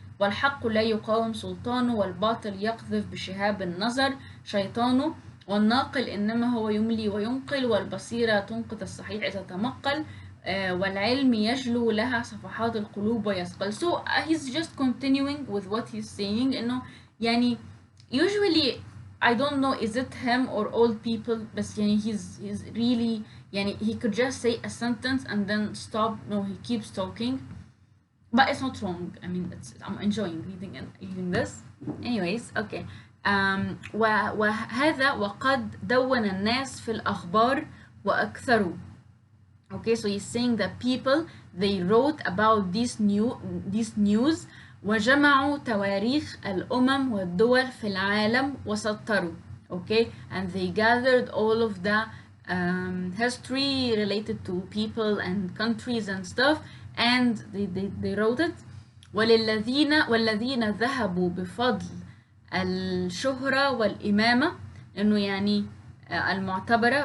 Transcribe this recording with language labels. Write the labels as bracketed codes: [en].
[ar] والحق لا يقاوم سلطانه والباطل يقذف بشهاب النظر شيطانه والناقل إنما هو يملي وينقل والبصيرة تنقذ الصحيح إذا تمقل والعلم يجلو لها صفحات القلوب ويثقل. [en] So he's just continuing with what he's saying إنه يعني usually I don't know is it him or old people بس يعني he's really يعني he could just say a sentence and then stop. No, he keeps talking, but it's not wrong. I mean, I'm enjoying reading this. Anyways, okay. [ar] وهذا وقد دون الناس في الأخبار وأكثروا. [en] Okay, so he's saying that people they wrote about this news [ar] وجمعوا تواريخ الأمم والدول في العالم وسطروا. [en] Okay, and they gathered all of the history related to people and countries and stuff, and they wrote it. [ar] والذين ذهبوا بفضل الشهرة والإمامة إنه يعني المعتبرة.